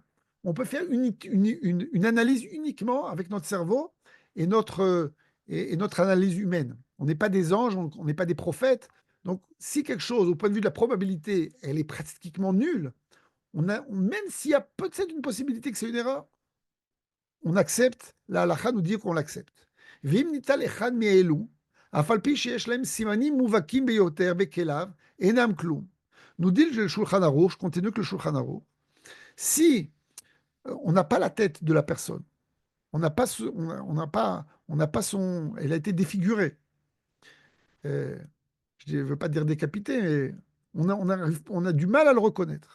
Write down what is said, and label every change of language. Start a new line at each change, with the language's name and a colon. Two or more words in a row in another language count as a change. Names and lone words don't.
French: On peut faire une analyse uniquement avec notre cerveau et notre analyse humaine. On n'est pas des anges, on n'est pas des prophètes. Donc, si quelque chose, au point de vue de la probabilité, elle est pratiquement nulle, même s'il y a peut-être une possibilité que c'est une erreur, on accepte, la halakha nous dit qu'on l'accepte.
Hebrew: ואם ניטל אחד מאלו, אף על פי שיש להם סימנים מובהקים ביותר בכליו, אינם כלום.
French: Nous dit le Shulchan Aruch, je continue que le Shulchan Aruch, si on n'a pas la tête de la personne, on n'a pas son, elle a été défigurée. Je ne veux pas dire décapitée, mais on a du mal à le reconnaître.